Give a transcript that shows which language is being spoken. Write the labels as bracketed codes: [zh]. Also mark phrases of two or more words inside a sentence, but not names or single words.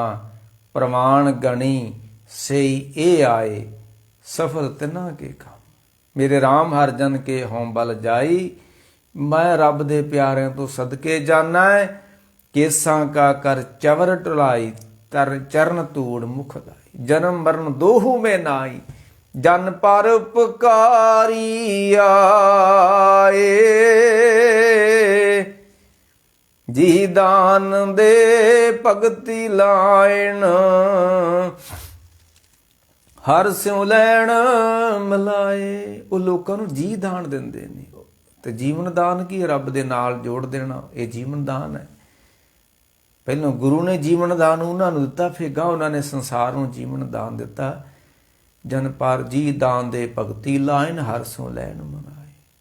[pa] ਪ੍ਰਮਾਣ ਗਣੀ ਸਈ ਇਹ ਆਏ, ਸਫਲ ਤਿਨਾ ਕੇ ਕੰਮ। ਮੇਰੇ ਰਾਮ ਹਰ ਜਨ ਕੇ ਹੋਂ ਬਲ ਜਾਈ, ਮੈਂ ਰੱਬ ਦੇ ਪਿਆਰਿਆਂ ਤੋਂ ਸਦਕੇ ਜਾਣਾ ਹੈ। ਕੇਸਾਂ ਕਾ ਕਰ ਚਵਰ ਟੁਲਾਈ, ਤਰ ਚਰਣ ਤੂੜ ਮੁਖ ਲਾਈ। ਜਨਮ ਮਰਣ ਦੋਹੂ ਮੇਂ ਨਾਈ, ਜਨ ਪਰ ਉਪਕਾਰੀ ਆਏ। ਜੀ ਦਾਨ ਦੇ ਭਗਤਿ ਲਾਇਨ, ਹਰ ਸਿਉਂ ਲੈਣ ਮਿਲਾਏ। ਉਹ ਲੋਕਾਂ ਨੂੰ ਜੀ ਦਾਨ ਦਿੰਦੇ ਨੇ। ਤੇ ਜੀਵਨ ਦਾਨ ਕੀ ਰੱਬ ਦੇ ਨਾਲ ਜੋੜ ਦੇਣਾ, ਇਹ ਜੀਵਨ ਦਾਨ ਹੈ। ਪਹਿਲਾਂ ਗੁਰੂ ਨੇ ਜੀਵਨ ਦਾਨ ਉਹਨਾਂ ਨੂੰ ਦਿੱਤਾ, ਫਿਰ ਗਾਂ ਉਹਨਾਂ ਨੇ ਸੰਸਾਰ ਨੂੰ ਜੀਵਨ ਦਾਨ ਦਿੱਤਾ। ਜਨ ਪਰ ਜੀ ਦਾਨ ਦੇ ਭਗਤੀ ਲਾਇਨ, ਹਰ ਸੋ ਲੈਣ ਮਨਾਏ।